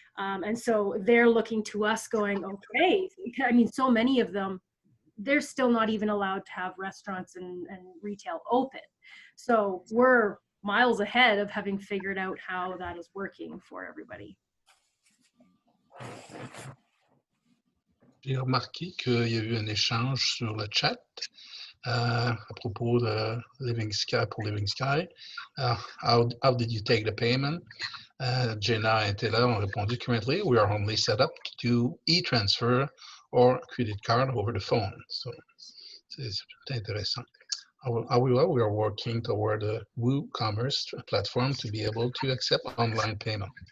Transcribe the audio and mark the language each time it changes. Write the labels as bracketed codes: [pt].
[en] And so they're looking to us going, okay, I mean, so many of them, they're still not even allowed to have restaurants and retail open. So we're miles ahead of having figured out how that is working for everybody. [fr] J'ai remarqué qu'il y a eu un échange sur le chat à propos de Living Sky pour Living Sky. [en] How did you take the payment? Jenna [fr] et Taylor ont répondu, [en] currently we are only set up to do e-transfer or credit card over the phone. So [fr] c'est intéressant. [en] However, we are working toward a WooCommerce platform to be able to accept online payment.